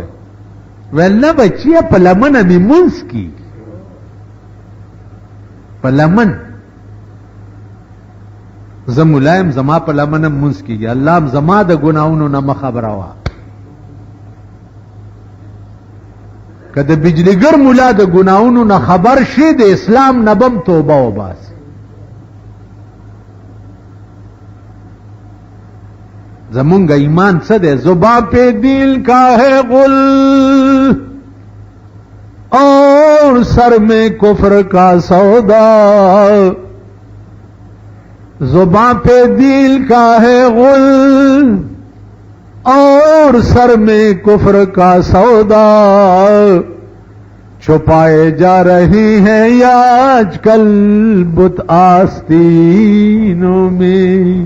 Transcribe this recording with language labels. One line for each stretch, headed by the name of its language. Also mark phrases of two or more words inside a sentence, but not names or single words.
Pashto: ویل نه بچیه په لمنه مې مونځ کېږي، په لمن زه ملایم زما په لمنه مونځ کېږي، الله هم زما د ګناهونو نه مه خبروه. که د بجلیګر ملا د ګناهونو نه خبر شي د اسلام نه بم توبه وباسي. زمونږ ایمان څه دی؟
Urdu: زبان پہ دل کا ہے غل اور سر میں کفر کا سودا، زبان پہ دل کا ہے غل اور سر میں کفر کا سودا، چھپائے جا رہی ہیں یا آج کل بت آستینوں میں.